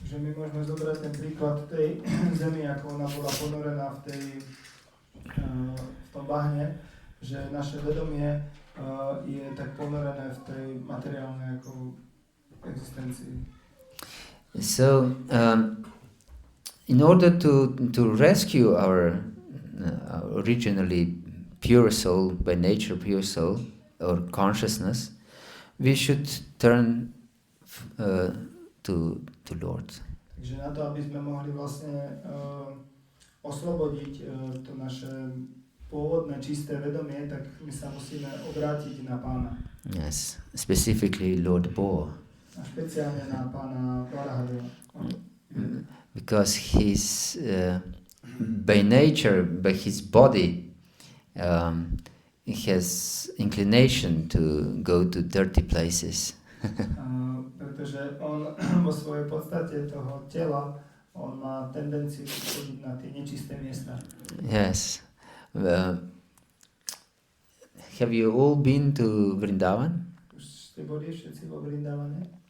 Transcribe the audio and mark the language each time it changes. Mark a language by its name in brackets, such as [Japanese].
[Slovak] Že my môžeme zobrať ten príklad tej zemi, ako ona bola ponorená v tom bahne, že naše vedomie je tak ponorené v tej materiálnej ako existencii. [English] So, in order to rescue our originally pure soul, by nature pure soul, or consciousness, we should turn to Lord. [Slovak] Takže na to, aby sme mohli vlastne oslobodiť to naše pôvodné čisté vedomie, tak my sa musíme obrátiť na Pána. [English] Yes, specifically Lord Bo. [Slovak] A špeciálne na Pána Varahadeva. [English] Because he's by nature, by his body, he has inclination to go to dirty places. [Slovak] Pretože on vo svojej podstate toho tela, on má tendenciu chodiť na tie nečisté miesta. [English] Yes. Have you all been to Vrindavan? [Slovak] Už ste boli všetci vo Vrindavane?